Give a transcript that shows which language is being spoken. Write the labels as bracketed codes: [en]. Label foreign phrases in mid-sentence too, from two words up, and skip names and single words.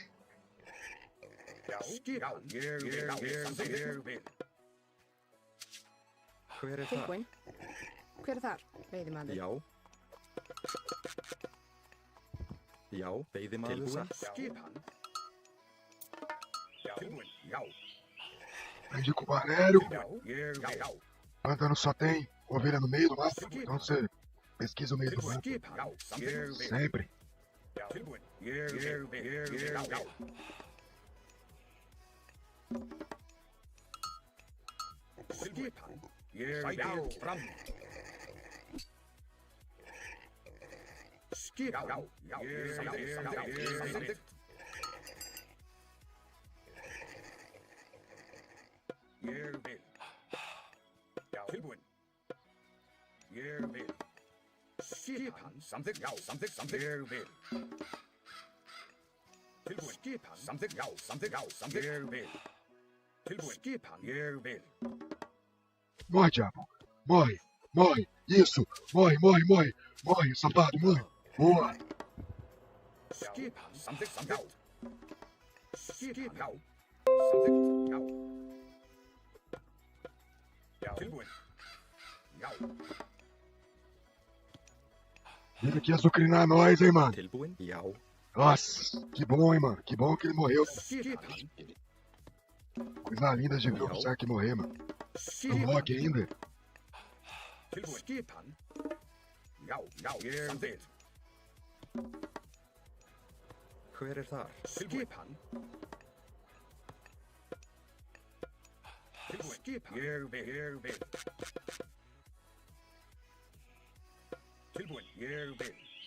[is] Já, skipan. Ég vil. Hver það? Tilbúin. Hver er þar? Veiðimaður. Já. Já, veiðimaður. Já, skipan. Já, tilbúin. Já. [pt] Aprendi com o Valério. [is] Ég vil. [pt] Pântano só tem ovelha no meio do mato, então você pesquisa o meio do mato. [is] Skipan. Já, samþykkt. [pt] Sempre. [is] Já, tilbúin. Ég vil. Já. Skipan. Ég vil. Fram. Skipan. Já, samþykkt. Ég vil. Já, tilbúin. Ég vil. Skipan. Samþykkt. Já, samþykkt. Ég vil. Tilbúin. Skipan. Samþykkt. Já, samþykkt. Ég vil. Tilbúin. Skipan. Ég vil. [pt] Morre, diabo. Morre. Morre. Isso. Morre, morre, morre. Morre, safado, morre. Boa. [is] Skipan. Samþykkt. Já. Skipan. Já. Samþykkt. Já. Já, tilbúin. Já. [pt] Vem aqui azucrinar nós, hein, mano. [is] Tilbúin? Já. [pt] Nossa, que bom, hein, mano. Que bom que ele morreu. [is] Skipan. [pt] Coisa linda de ver o Sark morrer, mano. No [is] Skipan. [pt] Loki ainda. [is] Tilbúin. Skipan. Já, ég vil. Hver þar? Skipan. Tilbúin. Skipan. Ég vil. Tilbúin. Ég vil.